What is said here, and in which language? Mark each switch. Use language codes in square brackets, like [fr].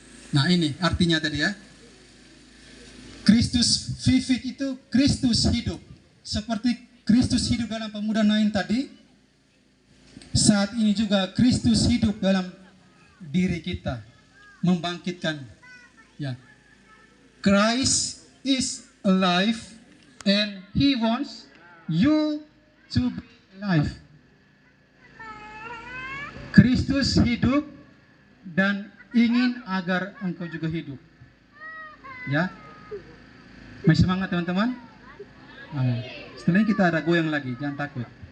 [id] Nah, ini artinya tadi ya. Kristus Vivit itu Kristus hidup. Seperti Kristus hidup dalam pemuda Nain tadi, saat ini juga Kristus hidup dalam diri kita, membangkitkan ya. [en] Christ is alive and he wants you to be alive. [id] Kristus hidup dan ingin agar engkau juga hidup. Ya. Masih semangat teman-teman? Setelah ini kita ada goyang lagi, jangan takut.